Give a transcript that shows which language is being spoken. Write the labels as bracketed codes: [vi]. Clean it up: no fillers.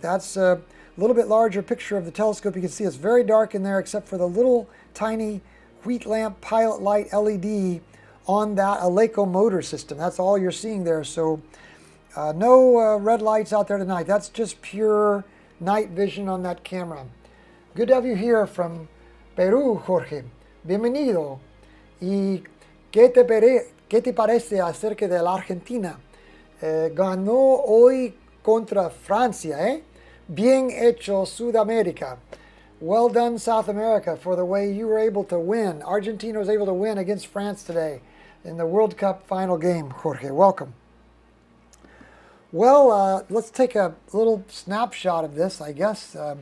[en] That's a little bit larger picture of the telescope. You can see it's very dark in there except for the little tiny wheat lamp pilot light LED on that Eleco motor system. That's all you're seeing there. So no red lights out there tonight. That's just pure night vision on that camera. Good to have you here from Peru, Jorge. [es] Bienvenido. ¿Y qué te parece acerca de la Argentina? Ganó hoy contra Francia, ¿eh? Bien hecho, Sudamérica. [en] Well done, South America, for the way you were able to win. Argentina was able to win against France today in the World Cup final game. Jorge, welcome. Well, let's take a little snapshot of this, I guess.